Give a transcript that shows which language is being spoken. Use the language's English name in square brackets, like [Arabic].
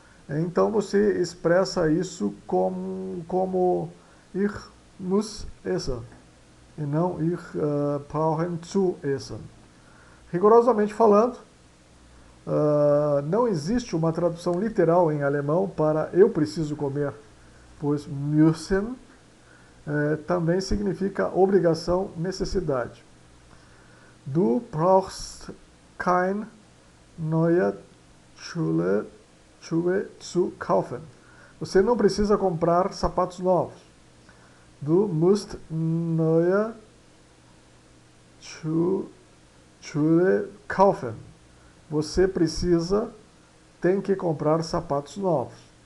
[Portuguese] Então você expressa isso como [German] ich muss essen [Portuguese] e não [German] ich brauchen zu essen. [Portuguese] Rigorosamente falando, não existe uma tradução literal em alemão para eu preciso comer, pois müssen também significa obrigação, necessidade. [German] Du brauchst kein neue Schuhe zu kaufen. [Portuguese] Você não precisa comprar sapatos novos. [German] Du musst neue Schuhe kaufen. [Portuguese] Você tem que comprar sapatos novos.